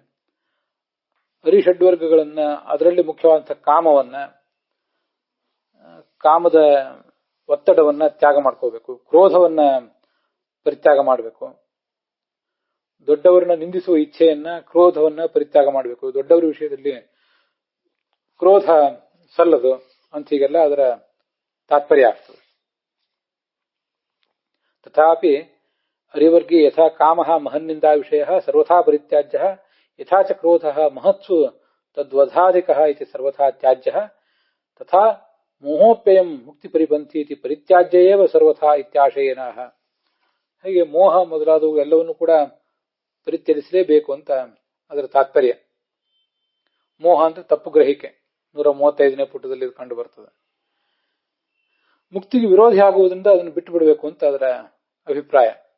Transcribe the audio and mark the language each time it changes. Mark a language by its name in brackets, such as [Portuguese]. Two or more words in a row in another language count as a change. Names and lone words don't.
[Kannada] ಅರಿಷಡ್ವರ್ಗಗಳನ್ನ, ಅದರಲ್ಲಿ ಮುಖ್ಯವಾದಂತಹ ಕಾಮವನ್ನ, ಕಾಮದ ಒತ್ತಡವನ್ನ ತ್ಯಾಗ ಮಾಡ್ಕೋಬೇಕು, ಕ್ರೋಧವನ್ನ ಪರಿತ್ಯಾಗ ಮಾಡಬೇಕು, ದೊಡ್ಡವರನ್ನ ನಿಂದಿಸುವ ಇಚ್ಛೆಯನ್ನ, ಕ್ರೋಧವನ್ನ ಪರಿತ್ಯಾಗ ಮಾಡಬೇಕು. ದೊಡ್ಡವರ ವಿಷಯದಲ್ಲಿ ಕ್ರೋಧ ಸಲ್ಲದು ಅಂತ ಹೀಗೆಲ್ಲ ಅದರ ತಾತ್ಪರ್ಯ ಆಗ್ತದೆ. [Sanskrit] ತಥಾಪಿ ಅರಿವರ್ಗಿ ಯಥಾ ಕಾಮ ಮಹನ್ನಿಂದಾ ವಿಷಯ ಸರ್ವಥಾ ಪರಿತ್ಯಾಜ್ಯ, ಯಥಾ ಚ ಕ್ರೋಧ ಮಹತ್ಸು ತದ್ವಧಾಧಿಕ ಇತಿ ಸರ್ವಥಾ ತ್ಯಾಜ್ಯ, ತಥಾ ಮೋಹೋಪ್ಯಯಂ ಮುಕ್ತಿ ಪರಿಪಂಥಿ ಇತಿ ಪರಿತ್ಯಾಜ್ಯೇವ ಸರ್ವಥಾ ಇತ್ಯಾಶಯೇನ. [Kannada] ಹಾಗೆ ಮೋಹ ಮೊದಲಾದವು ಎಲ್ಲವನ್ನೂ ಕೂಡ ಪರಿತ್ಯಜಿಸಲೇಬೇಕು ಅಂತ ಅದರ ತಾತ್ಪರ್ಯ. ಮೋಹ ಅಂದ್ರೆ ತಪ್ಪು ಗ್ರಹಿಕೆ, 135ನೇ ಪುಟದಲ್ಲಿ ಇದು ಕಂಡು ಬರ್ತದೆ. ಮುಕ್ತಿಗೆ ವಿರೋಧಿ ಆಗುವುದರಿಂದ ಅದನ್ನು ಬಿಟ್ಟು ಬಿಡಬೇಕು ಅಂತ ಅದರ ಅಭಿಪ್ರಾಯ.